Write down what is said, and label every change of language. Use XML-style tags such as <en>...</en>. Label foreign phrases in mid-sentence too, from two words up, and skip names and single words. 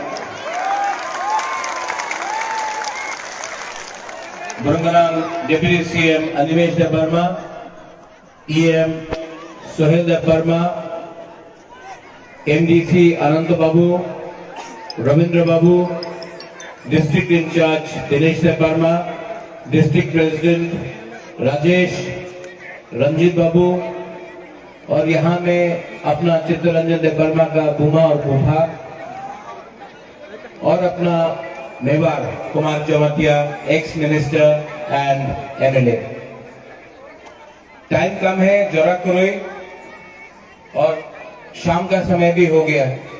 <en>Baranggalang Deputy CM Animesh Debarma, EM Sohel Debarma, MDC Anant Babu, Ravindra Babu, District in Charge Dinesh Debarma, District President Rajesh, Ranjit Babu,</en> <hi>और यहाँ में अपना चित्तरंजन देववर्मा का बुमा और बुहा, और अपना मेवाड़ कुमार चौमतिया,</hi> <en>ex minister and MLA.</en> <hi>टाइम कम है, जरा करो, और शाम का समय भी हो गया है।</hi>